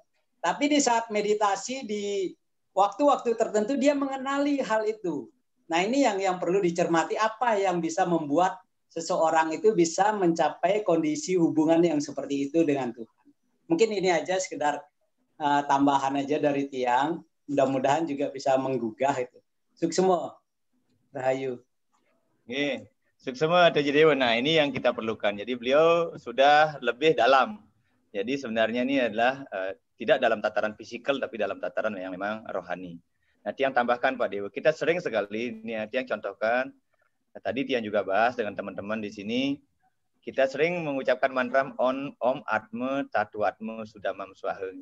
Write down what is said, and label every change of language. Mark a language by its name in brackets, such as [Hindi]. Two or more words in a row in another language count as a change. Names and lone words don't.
[Indonesian] Tapi di saat meditasi, di waktu-waktu tertentu dia mengenali hal itu. Nah ini yang perlu dicermati, apa yang bisa membuat seseorang itu bisa mencapai kondisi hubungan yang seperti itu dengan Tuhan. Mungkin ini aja sekedar tambahan aja dari Tiang. Mudah-mudahan juga bisa menggugah itu. Suksema. Rahayu. Suksema Tuaji Dewa. Nah ini yang kita perlukan. Jadi beliau sudah lebih dalam. Jadi sebenarnya ini adalah tidak dalam tataran fisikal tapi dalam tataran yang memang rohani. Nah, Tiang tambahkan Pak Dewa, kita sering sekali, ini Tiang contohkan, tadi Tiang juga bahas dengan teman-teman di sini, kita sering mengucapkan mantra [Sanskrit] Om Atme Tatu Atme Sudamam Swaheng.